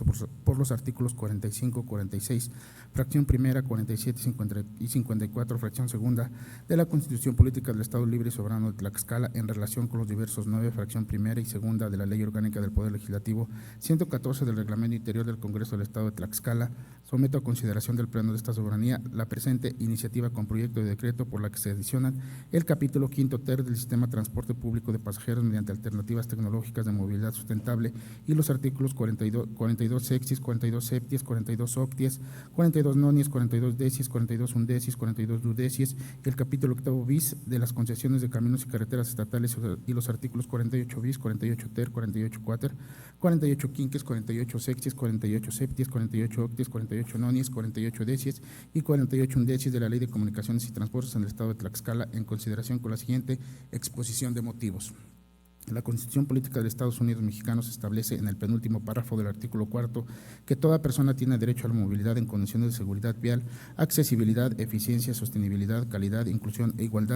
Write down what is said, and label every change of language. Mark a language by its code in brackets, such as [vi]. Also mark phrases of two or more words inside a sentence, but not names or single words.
[es] por los artículos 45, 46, fracción primera, 47 y 54, fracción segunda de la Constitución Política del Estado Libre y Soberano de Tlaxcala, en relación con los diversos 9, fracción primera y segunda de la Ley Orgánica del Poder Legislativo, 114 del Reglamento Interior del Congreso del Estado de Tlaxcala, someto a consideración del Pleno de esta soberanía la presente iniciativa con proyecto de decreto por la que se adicionan el capítulo quinto ter del Sistema de Transporte Público de Pasajeros mediante alternativas tecnológicas de movilidad sustentable y los artículos 42 sextis, 42 septies, 42 octies, 42 nonies, 42 decies, 42 undecies, 42 dudecies y el capítulo octavo bis de las concesiones de caminos y carreteras estatales y los artículos 48 bis, 48 ter, 48 quater, 48 quinques, 48 sexties, 48 septies, 48 octies, 48 nonies, 48 decies y 48 undecies de la Ley de Comunicaciones y Transportes en el Estado de Tlaxcala, en consideración con la siguiente exposición de motivos. La Constitución Política de Estados Unidos Mexicanos establece en el penúltimo párrafo del artículo cuarto que toda persona tiene derecho a la movilidad en condiciones de seguridad vial, accesibilidad, eficiencia, sostenibilidad, calidad, inclusión e igualdad.